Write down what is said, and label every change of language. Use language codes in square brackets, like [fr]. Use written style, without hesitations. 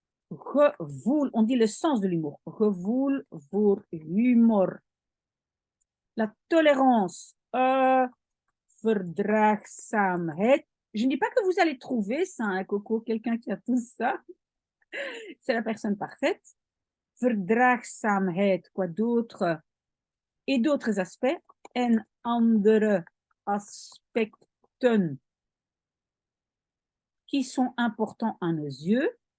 [nl] Gevoel, [fr] on dit le sens de l'humour. [nl] Gevoel voor humor. [fr] La tolérance, [nl] verdraagzaamheid. [fr] Je ne dis pas que vous allez trouver ça, hein, Coco, quelqu'un qui a tout ça. C'est la personne parfaite. [nl] Verdraagzaamheid, [fr] quoi d'autre? Et d'autres aspects. [nl] En andere aspecten [fr] qui sont importants à nos yeux.